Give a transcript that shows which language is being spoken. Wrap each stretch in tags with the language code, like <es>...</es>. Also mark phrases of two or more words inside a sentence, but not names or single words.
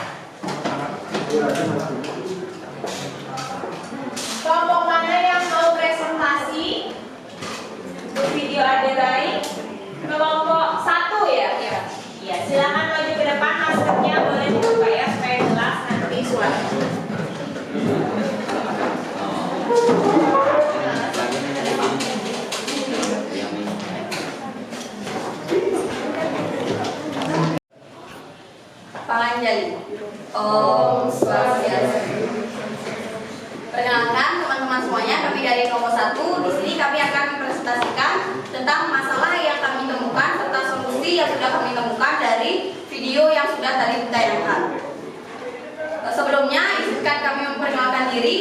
<id>Kelompok mana yang mau presentasi untuk video Aderai? Kelompok 1 ya? Iya, silakan maju ke depan, maskernya boleh dibuka ya supaya jelas nanti suaranya.</id> <ban>Panganjali. Om Swastiastu.</ban> <id>Perkenalkan teman-teman semuanya, kami dari kelompok 1. Di sini kami akan mempresentasikan tentang masalah yang kami temukan serta solusi yang sudah kami temukan dari video yang sudah tadi ditayangkan. Sebelumnya, izinkan kami memperkenalkan diri.</id>